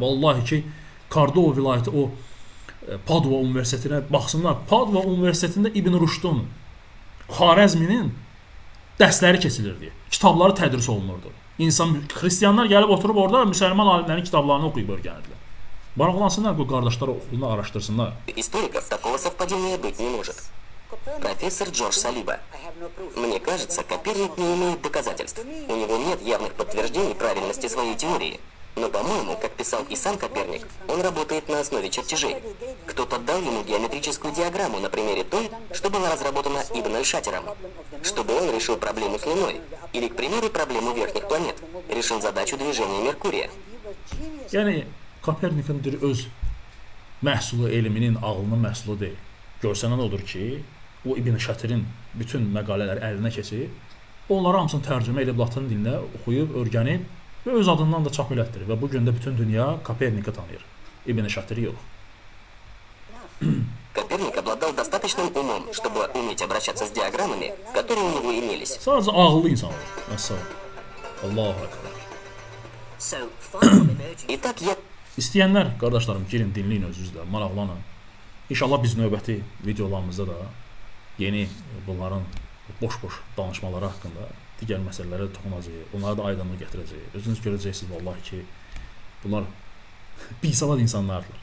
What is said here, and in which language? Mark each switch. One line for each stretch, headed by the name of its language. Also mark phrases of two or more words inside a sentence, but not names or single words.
Azerbaijani: Vallahi ki, Kordova vilayəti o Padua Universitetinə baxsınlar. Padua Universitetində İbn Rüşdün, Xarəzminin dərsləri keçilirdi. Kitabları tədris olunurdu. Xristianlar gəlib oturub orada müsəlman alimlərin kitablarını oxuyub öyrənirdilər. Maraqlansınlar, bu qardaşlar oxuyub araşdırsınlar.
Russian: Историков такого совпадения быть не может. Профессор Джордж Салиба. Мне кажется, Коперник не имеет доказательств. У него нет явных подтверждений правильности своей теории. Но, по-моему, как писал и сам Коперник, он работает на основе чертежей. Кто-то дал ему геометрическую диаграмму на примере той, что была разработана Ибн Аль-Шатером, чтобы он решил проблему с Луной, или, к примеру, проблему верхних планет, решил задачу движения Меркурия.
Azerbaijani: Yəni, Kopernikin öz məhsulu, elminin, ağlının məhsulu deyil. Görsənən odur ki, o İbn Şatirin bütün məqalələri əlinə keçib, onları hamısını tərcümə edib latın dilinə oxuyub, öyrənib və öz adından da çap elətdirir. Və bu gün də bütün dünya Kopernik'i tanıyır. İbn Şatiri yox.
Russian: Коперник обладал достаточным умом, чтобы уметь обращаться с диаграммами, которые у него имелись.
Azerbaijani: Sadəcə ağıllı insan olur. Məsələn.
Arabic: Allahu Ekber.
Russian: Итак, я
Azerbaijani: İstəyənlər, qardaşlarım, girin, dinləyin özünüzlə, maraqlanın. İnşallah biz növbəti videolarımızda da yeni bunların boş-boş danışmaları haqqında digər məsələlərə toxunacağıq. Onlara da aydınlıq gətirəcəyik. Özünüz görəcəksiniz vallahi ki, bunlar bisavad insanlardır.